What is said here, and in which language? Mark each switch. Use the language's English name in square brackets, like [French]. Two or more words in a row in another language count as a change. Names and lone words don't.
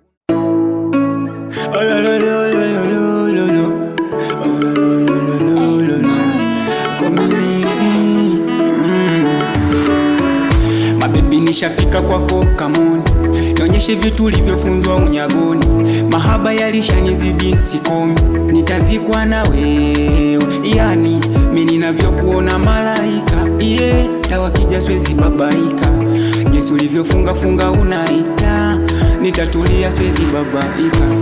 [English] Oh, lo, lo, lo, lo, lo, lo, lo, lo. Oh, lo, lo, lo, lo, lo, lo, lo. Community. Mm. My baby, [Swahili] nishafika kwako, [English] come on. [Swahili] Nionyeshe vitu ulivyofunzwa unyagoni. Mahaba yalishanizidi, sikomi. Nitazikwa na wewe. Yani, mi ninavyokuona malaika. Yeah, tawa kija siwezi babaika. Jinsi ulivyofunga funga unaita. Nitatulia siwezi babaika.